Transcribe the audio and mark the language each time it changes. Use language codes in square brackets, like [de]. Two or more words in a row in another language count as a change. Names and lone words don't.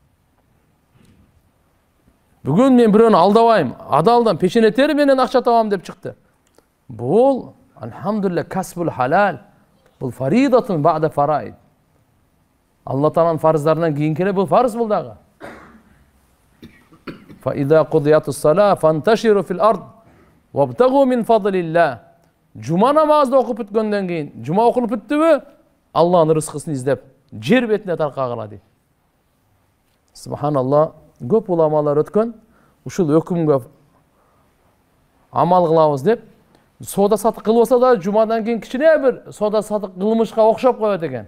[ky] Бүгүн мен бирөөнү алдабайм, адалдан печене тери менен акча табам деп чыкты. Бул алхамдулилlah [ar] كسب الحلال. [ky] Бул [ar] فريضة بعد الفرائض. [ky] Алла Тааланын фарыздарынан кийинки эле бул фарыз бул дагы. [ar] فإذا قضيت الصلاة فانتشروا في الأرض وابتغوا من فضل الله. [tr] Cuma namazda okuyup [ky] бүткөндөн кийин, жума окулуп бүттүбү? Алланын рызкысын издеп, жер бетине таркагыла дейт. Субханалла, көп уламалар өткөн, ушул өкүмгө амал кылабыз деп, соода сатык кылбаса да жумадан кийин кичине бир соода сатык кылмышка окшоп коет экен.